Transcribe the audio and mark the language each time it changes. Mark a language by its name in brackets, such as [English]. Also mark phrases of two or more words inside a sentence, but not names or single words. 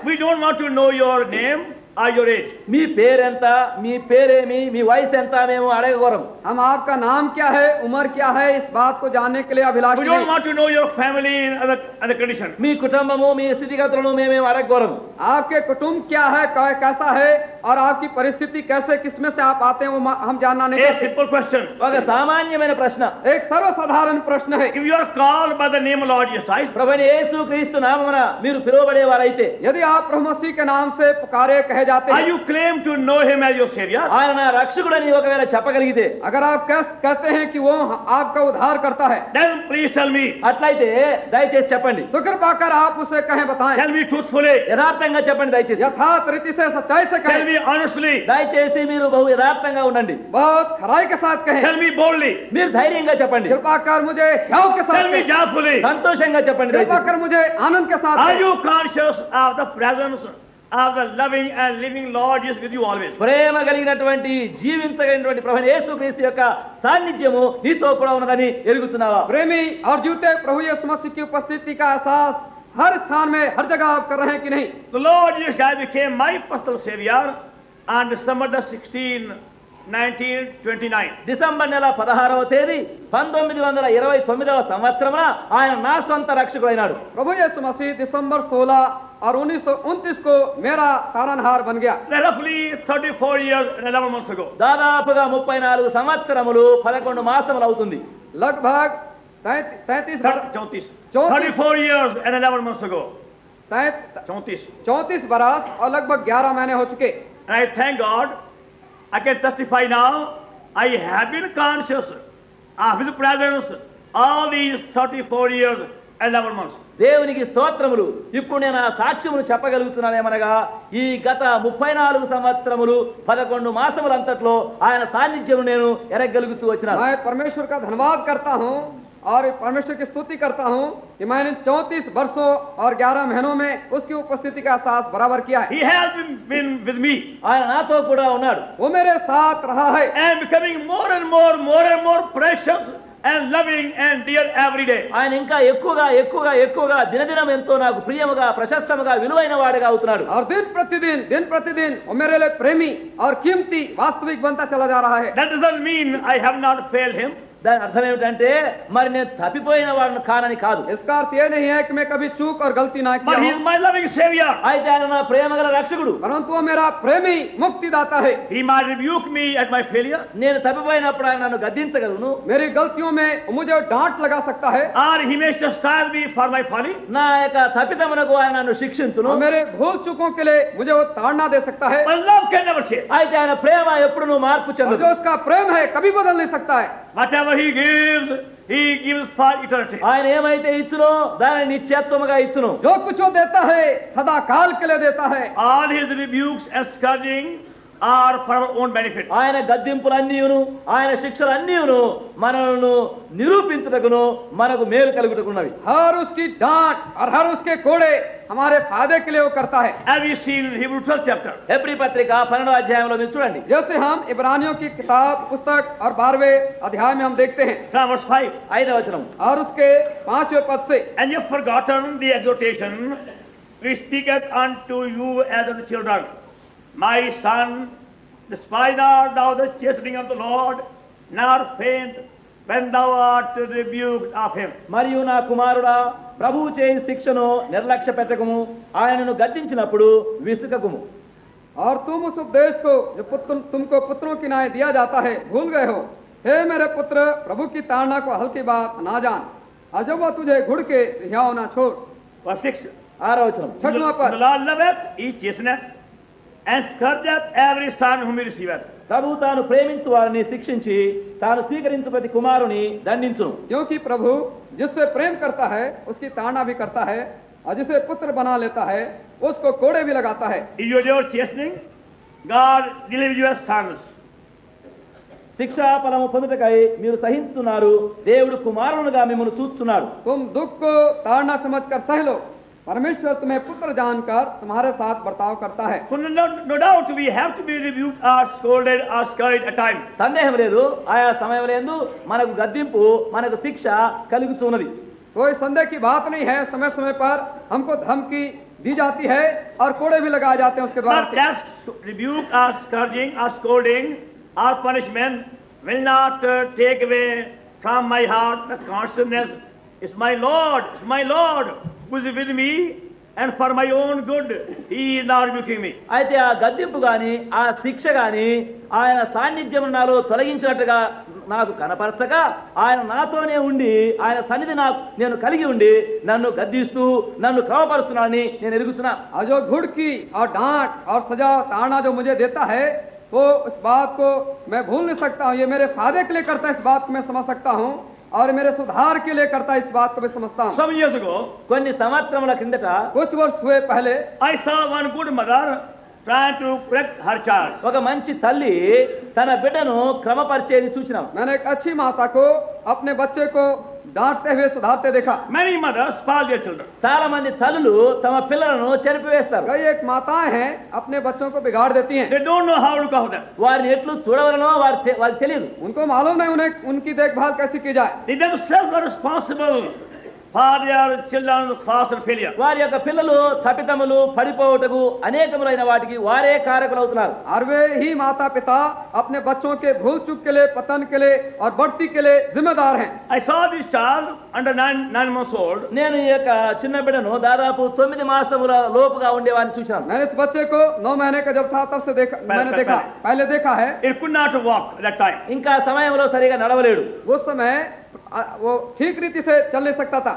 [English] We don't want to know your name or your age. [Telugu] మీ పేరెంత, మీ పేరేమి, మీ వయసు ఎంత మేము అడగగోరం. [Hindi] हम आपका नाम क्या है, उम्र क्या है, इस बात को जानने के लिए [English] We [Hindi] अभिलाषी [English] don't [Hindi] नहीं। [English] want to know your family and other conditions. [Telugu] మీ కుటుంబము, మీ స్థితిగతులను మేమేం అడగగోరం. [Hindi] आपके कुटुंब क्या है, कैसा है, और आपकी परिस्थिति कैसे, किसमें से आप आते हैं, वो हम जानना नहीं [English] A [Hindi] चाहते। [English] simple question. [Telugu] ఒక సామాన్యమైన ప్రశ్న. [Hindi] एक सर्वसाधारण प्रश्न है, [English] If you are called by the name of Lord Jesus Christ, [Telugu] ప్రభువైన యేసు క్రీస్తు నామమున మీరు పిలువబడేవారైతే, [Hindi] यदि आप प्रभु मसीह के नाम से पुकारे कहे जाते [English] are [Hindi] हैं, [English] you claim to know him as your savior? [Telugu] ఆయన నా రక్షకుడని ఒకవేళ చెప్పగలిగితే, [Hindi] अगर आप कहते हैं कि वो आपका उद्धार करता है, [English] Then please tell me. [Telugu] అట్లయితే దయచేసి చెప్పండి. [Hindi] तो कृपा कर आप उसे कहें, बताएं, [English] Tell me truthfully. [Telugu] యథార్థంగా చెప్పండి దయచేసి. [Hindi] यथार्थ रीति से, सच्चाई से [English] Tell [Hindi] कहें, [English] me honestly. [Telugu] దయచేసి మీరు బహు యథార్థంగా ఉండండి. [Hindi] बहुत खराई के साथ कहें, [English] Tell me boldly. [Telugu] మీరు ధైర్యంగా చెప్పండి. [Hindi] कृपा कर मुझे ह्याव के साथ [English] Tell me [Hindi] कहें, [English] joyfully. [Telugu] సంతోషంగా చెప్పండి [Hindi] कृपा [Telugu] దయచేసి. [Hindi] कर मुझे आनंद के साथ [English] Are [Hindi] कहें। [English] you conscious of the presence of the loving and living Lord is with you always? [Telugu] ప్రేమ కలిగినటువంటి, జీవించగలిగినటువంటి ప్రభువైన యేసుక్రీస్తు యొక్క సాన్నిధ్యము నీతో కూడా ఉన్నదని ఎరుగుతున్నావా? [Hindi] प्रेमी और जीवते प्रभु यीशु मसीह की उपस्थिति का एहसास हर स्थान में, हर जगह आप कर रहे हैं कि नहीं? [English] The Lord Jesus Christ became my personal savior on December the 16th, 1929. [Telugu] డిసెంబర్ నెల 16వ తేదీ 1929వ సంవత్సరమున ఆయన నా సొంత రక్షకుడైనాడు. [Hindi] प्रभु यीशु मसीह दिसंबर 16 और 1929 को मेरा तारनहार बन गया। [English] Roughly 34 years and 11 months ago. [Telugu] దాదాపుగా 34 సంవత్సరములు 11 మాసములు అవుతుంది. [Hindi] लगभग 33 [English] 34 years and 11 months ago. [Hindi] 34 बरस और लगभग 11 महीने हो चुके। [English] And I thank God, I can testify now, I have been conscious of His presence all these 34 years and 11 months. [Telugu] దేవునికి స్తోత్రములు. ఇప్పుడు నేను ఆ సాక్ష్యమును చెప్పగలుగుతున్నానేమనగా, ఈ గత 34 సంవత్సరములు 11 మాసములంతట్లో ఆయన సాన్నిధ్యము నేను ఎరగలుగుతూ వచ్చినాను. [Hindi] मैं परमेश्वर का धन्यवाद करता हूँ और परमेश्वर की स्तुति करता हूँ कि मैंने 34 वर्षों और 11 महीनों में उसकी उपस्थिति का एहसास बराबर किया है। [English] He has been with me [Telugu] ఆయన నాతో కూడా ఉన్నాడు. [Hindi] वो मेरे साथ रहा है [English] and becoming more and more precious and loving and dear every day. [Telugu] ఆయన ఇంకా ఎక్కువగా దినదినం ఎంతో నాకు ప్రియముగా, ప్రశస్తముగా, విలువైన వాడిగా అవుతున్నాడు. [Hindi] और दिन प्रतिदिन वो मेरे लिए प्रेमी और कीमती वास्तविक बनता चला जा रहा है। [English] That doesn't mean I have not failed Him. [Telugu] దాని అర్థం ఏమిటంటే మరి నేను తప్పిపోయిన వాడిని కానని కాదు. [Hindi] इसका अर्थ ये नहीं है कि मैं कभी चूक और गलती ना [English] But [Hindi] किया [English] he [Hindi] हूं, [English] is my loving Savior. [Telugu] అయితే ఆయన నా ప్రేమగల రక్షకుడు. [Hindi] परंतु वो मेरा प्रेमी मुक्तिदाता है। [English] He might rebuke me at my failure, [Telugu] నేను తప్పిపోయినప్పుడు ఆయన నన్ను గద్దించగలను, [Hindi] मेरी गलतियों में मुझे डांट लगा सकता है, [English] or he may chastise me for my folly. [Telugu] నా యొక్క తప్పిదమునకు ఆయన నన్ను శిక్షించును. [Hindi] और मेरे भूल चूकों के लिए मुझे वो ताड़ना दे सकता है। [English] But love can never change. [Telugu] అయితే ఆయన ప్రేమ ఎప్పుడు నువ్వు మార్పు [Hindi] और [Telugu] చెందదు. [Hindi] जो उसका प्रेम है कभी बदल नहीं सकता है। [English] Whatever he gives for eternity. [Telugu] ఆయన ఏమైతే ఇచ్చునో దానిని నిత్యత్వముగా ఇచ్చును. [Hindi] जो कुछ वो देता है सदा काल के लिए देता है। [English] All his rebukes and scourging are for our own benefit. [Telugu] ఆయన గద్దింపులన్నీయును ఆయన శిక్షలన్నీయును మనలను నిరూపించుటకును మనకు మేలు కలుగుటకున్నవి. [Hindi] हर उसकी डांट और हर उसके कोड़े हमारे फायदे के लिए वो करता है। [English] As we see in Hebrew 12th chapter. [Telugu] హెబ్రీ పత్రిక 12వ అధ్యాయంలో మీరు చూడండి. [Hindi] जैसे हम इब्रानियों की किताब पुस्तक और 12वें अध्याय में हम देखते हैं, [English] From verse 5. [Telugu] 5వ వచనం. [Hindi] और उसके 5वें पद से, [English] And you have forgotten the exhortation which speaketh unto you as unto children. My son, despise not thou the chastening of the Lord, nor faint when thou art rebuked of him. [Telugu] మరియు నా కుమారుడా ప్రభువు చేయి శిక్షను నిర్లక్ష్య పెట్టకము, ఆయనను గద్దించినప్పుడు విసుకకుము. [Hindi] और तुम उस उपदेश को जो तुमको पुत्रों की न्याय दिया जाता है भूल गए हो। हे मेरे पुत्र, प्रभु की ताड़ना को हल्की बात ना जान, और जब वह तुझे घुड़ के रिहाओ ना छोड़। [English] Verse 6. [Telugu] 6వ వచనం. [Hindi] 6वां पद, [English] The Lord loveth, he chasteneth, and scourgeth every son whom he receiveth. [Telugu] ప్రభు తాను ప్రేమించు వారిని శిక్షించి తాను స్వీకరించు ప్రతి కుమారుని దండించును. [Hindi] क्योंकि प्रभु जिससे प्रेम करता है उसकी ताड़ना भी करता है, और जिसे पुत्र बना लेता है उसको कोड़े भी लगाता है। [English] If you are chastening, God delivers you as sons. [Telugu] శిక్షా ఫలము పొందుటకై మీరు సహించుతున్నారు, దేవుడు కుమారునిగా మిమ్మల్ని చూస్తున్నాడు. [Hindi] तुम दुख को ताड़ना समझकर सह लो, परमेश्वर तुम्हें पुत्र जानकर तुम्हारे साथ बर्ताव करता है। [English] So no doubt we have to be rebuked or scolded or scourged at times. [Telugu] సందేహం లేదు, ఆయా సమయంలో యందు మనకు గద్దింపు మనకు శిక్ష కలుగుతున్నది. [Hindi] कोई संदेह की बात नहीं है, समय समय पर हमको धमकी दी जाती है और कोड़े भी लगाए जाते हैं उसके द्वारा But that rebuke or scourging or scolding or punishment will not take away from my heart the consciousness, it's my Lord who is with me, and for my own good he is not rebuking me. అయితే ఆ గద్దింపు గాని ఆ శిక్ష గాని ఆయన సాన్నిధ్యం నాలో తొలగించినట్టుగా నాకు కనపరచక ఆయన నాతోనే ఉండి ఆయన సన్నిధి నేను కలిగి ఉండి నన్ను గద్దిస్తూ నన్ను క్రమపరుస్తున్నానని నేను ఎరుగుతున్నా. और जो घुड़ की और डांट और सजा ताड़ना जो मुझे देता है वो इस बात को मैं भूल नहीं सकता हूँ। ये मेरे फायदे के लिए करता है, इस बात को मैं समझ सकता हूँ, और मेरे सुधार के लिए करता है, इस बात को मैं समझता हूँ। [English] Some years ago, [Telugu] కొన్ని సంవత్సరముల కిందట [Hindi] कुछ वर्ष हुए पहले [English] I saw one good mother trying to correct her child. [Telugu] ఒక మంచి తల్లి తన బిడ్డను క్రమపరిచేది చూసినాం. [Hindi] मैंने एक अच्छी माता को अपने बच्चे को डांटते हुए सुधारते देखा। [English] Many mothers spoil their children. [Telugu] చాలా మంది తల్లులు తమ పిల్లలను చెరిపివేస్తారు. [Hindi] कई एक माताएं हैं अपने बच्चों को बिगाड़ देती हैं। [English] They don't know how to look after them. [Telugu] వారిని ఎట్లు చూడవలనో వారికి తెలియదు. [Hindi] उनको मालूम नहीं उन्हें उनकी देखभाल कैसे की जाए। [English] They themselves are responsible for their children's faults and failure. [Telugu] వారి యొక్క పిల్లలు తప్పిదములు పడిపోవటకు అనేకములైన వాటికి వారే కారకులు అవుతున్నారు. [Hindi] और वे ही माता पिता अपने बच्चों के भूल चूक के लिए, पतन के लिए और बढ़ती के लिए जिम्मेदार हैं। [English] I saw this child under nine months old. [Telugu] నేను ఈ యొక్క చిన్న బిడ్డను దాదాపు 9 మాసముల లోపుగా ఉండేవాడిని చూశాను. [Hindi] मैंने इस बच्चे को 9 महीने का जब था तब से पहले देखा है। [English] It could not walk at that time. [Telugu] ఇంకా సమయంలో సరిగా నడవలేడు. [Hindi] उस समय वो ठीक रीति से चल नहीं सकता था।